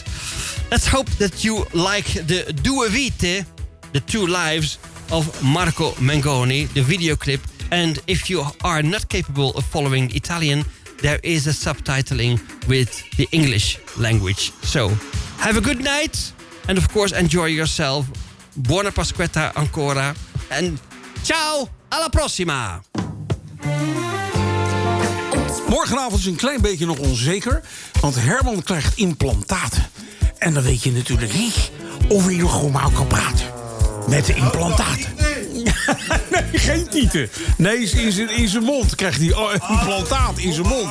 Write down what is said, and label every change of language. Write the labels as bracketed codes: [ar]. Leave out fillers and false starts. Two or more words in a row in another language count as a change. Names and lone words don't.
[en] Let's hope that you like the Due Vite, the two lives of Marco Mengoni, the video clip. And if you are not capable of following Italian, there is a subtitling with the English language. So, have a good night. And of course, enjoy yourself. [it] Buona Pasquetta ancora. And ciao, alla prossima. [nl] Morgenavond is een klein beetje nog onzeker, want Herman krijgt implantaten. En dan weet je natuurlijk niet of hij nog gewoon kan praten. Met de implantaten. Nee, geen tieten. Nee, in zijn mond krijgt hij implantaat in zijn mond.